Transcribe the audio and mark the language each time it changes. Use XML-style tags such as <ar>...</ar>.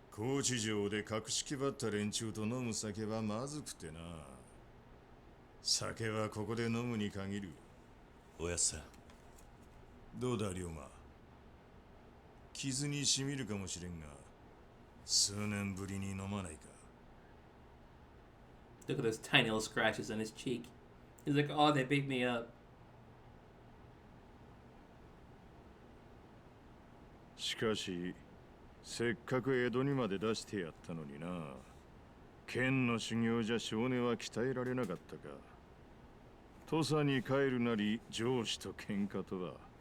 <ja>高知城で格式ばった連中と飲む酒はまずくてな。酒はここで飲むに限る。おやっさん。どうだ龍馬。傷にしみるかもしれんが、数年ぶりに飲まないか。</ja> <en>Look at those tiny little scratches on his cheek. He's like, oh, they beat me up.</en> <ja>しかし、せっかく江戸にまで出してやったのにな。剣の修行じゃ少年は鍛えられなかったか。土佐に帰るなり上司と喧嘩とは。</ja>